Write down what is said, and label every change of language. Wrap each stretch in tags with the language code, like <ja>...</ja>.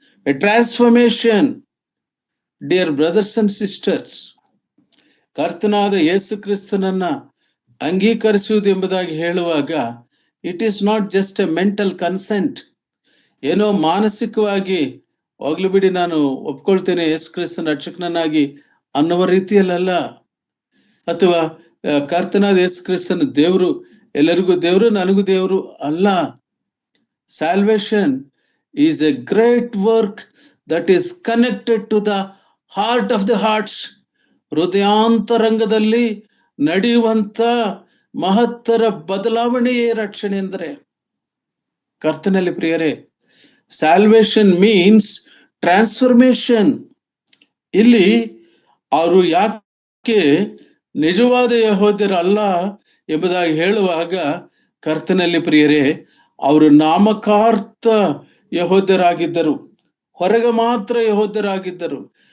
<en>A transformation. Dear brothers and sisters,</en> <kn>ಕರ್ತನಾದ ಯೇಸು ಕ್ರಿಸ್ತನನ್ನ ಅಂಗೀಕರಿಸುವುದು ಎಂಬುದಾಗಿ ಹೇಳುವಾಗ</kn> <en>It is not just a mental consent.</en> <kn>ಏನೋ ಮಾನಸಿಕವಾಗಿ ಹೋಗ್ಲಿ ಬಿಡಿ, ನಾನು ಒಪ್ಕೊಳ್ತೇನೆ ಯೇಸು ಕ್ರಿಸ್ತನ ರಕ್ಷಕನನ್ನಾಗಿ ಅನ್ನುವ ರೀತಿಯಲ್ಲ, ಅಥವಾ ಕರ್ತನಾದ ಯೇಸು ಕ್ರಿಸ್ತನ ದೇವರು, ಎಲ್ಲರಿಗೂ ದೇವರು ನನಗೂ ದೇವರು ಅಲ್ಲ.</kn> <en>Salvation is a great work that is connected to the heart of the hearts.</en> <kn>ಹೃದಯಾಂತರಂಗದಲ್ಲಿ ನಡೆಯುವಂತ ಮಹತ್ತರ ಬದಲಾವಣೆಯೇ ರಕ್ಷಣೆ ಎಂದರೆ. ಕರ್ತನಲ್ಲಿ ಪ್ರಿಯರೇ,</kn> <en>Salvation means transformation.</en> <kn>ಇಲ್ಲಿ ಅವರು ಯಾಕೆ ನಿಜವಾದ ಯೆಹೂದ್ಯರಲ್ಲ ಎಂಬುದಾಗಿ ಹೇಳುವಾಗ, ಕರ್ತನಲ್ಲಿ ಪ್ರಿಯರೇ, ಅವರು ನಾಮಕಾರ್ಥ ಯೆಹೂದ್ಯರಾಗಿದ್ದರು, ಹೊರಗೆ ಮಾತ್ರ ಯೆಹೂದ್ಯರಾಗಿದ್ದರು.</kn>